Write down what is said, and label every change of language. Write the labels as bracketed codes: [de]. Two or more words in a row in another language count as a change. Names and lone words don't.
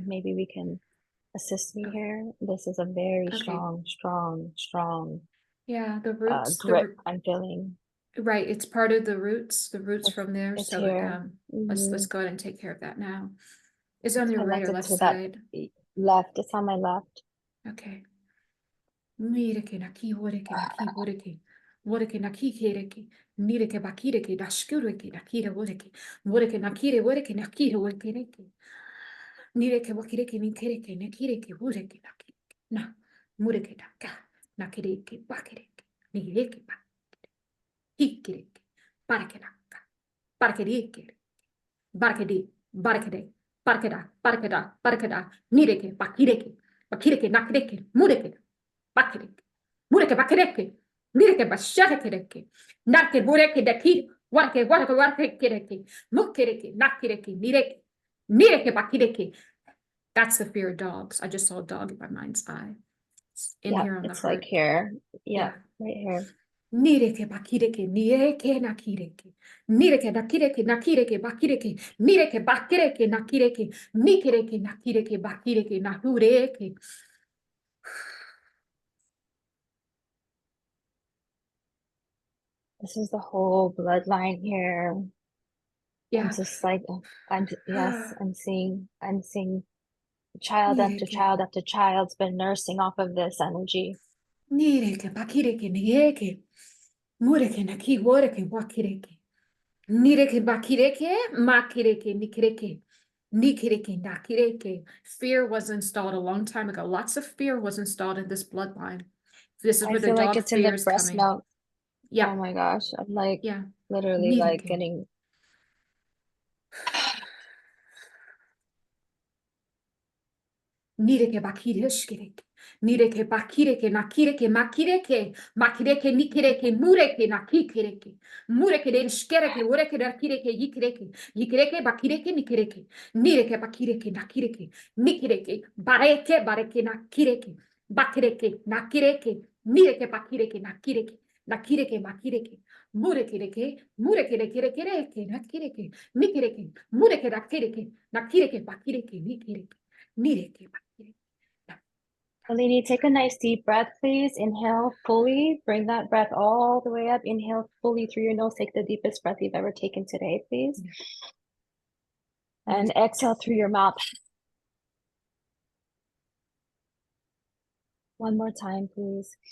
[en] Maybe we can assist me here. This is a very Okay. strong Yeah, the roots, grip I'm feeling. right, it's part of the roots from there. It's So here. let's go ahead and take care of that now. Is it on It's your right or connected left to that side? left. It's on my left. Okay. Mireke na ki horeke na ki horeke. Horeke na ki kereke. Nireke bakireke na shkureke na kire horeke. Horeke na kire horeke na kire horeke. Nireke bakireke ni kereke na kireke horeke na kireke. Na mureke na ka na kireke bakireke. Nireke ba hikireke. Bareke na ka. Bareke di kere. Bareke di. Bareke de. Barkada, barkada, barkada, nireke, bakireke, bakireke, nakireke, mureke, bakireke, mureke, bakireke, nireke, basharekereke, narke, bureke, deki, warke, warke, warke, kireke, mukereke, nakireke, nireke, nireke, bakireke. That's the fear of dogs. I just saw a dog in my mind's eye. It's in Yeah, here on the it's like heart. here. Yeah. Yeah, right here. Nireke, bakireke, nireke, nakireke. Nireke, nakireke, nakireke, bakireke. Nireke, bakireke, nakireke. Nikireke, nakireke, bakireke, nahureke. This is the whole bloodline here. Yeah. I'm just like, yes, I'm seeing child after Nireke, child after child's been nursing off of this energy. nireke, bakireke, nireke. Mureke, naki, woreke, wakireke. Nireke, bakireke, makireke, nikireke. Nikireke, nakireke. Fear was installed a long time ago. Lots of fear was installed in this bloodline. This is I where the feel like dog it's in fear the is breast coming. milk. Yeah, Oh my gosh, I'm like yeah. literally like Nireke. getting. Nireke bakireshkereke. Nireke bakireke nakireke makireke. Makireke nikireke mureke nakikireke. Mureke denshkereke ureke nakireke yikireke. Yikireke bakireke nikireke. Nireke bakireke nakireke. Nikireke bareke bareke nakireke. Bakireke nakireke. Nireke bakireke nakireke. Nakireke makireke. Murekereke. Murekereke nakireke. Nikireke. Mureke nakireke. Nakireke bakireke nikireke. Nireke. Alini, take a nice deep breath, please. Inhale fully. Bring that breath all the way up. Inhale fully through your nose. Take the deepest breath you've ever taken today, please. And exhale through your mouth. One more time, please.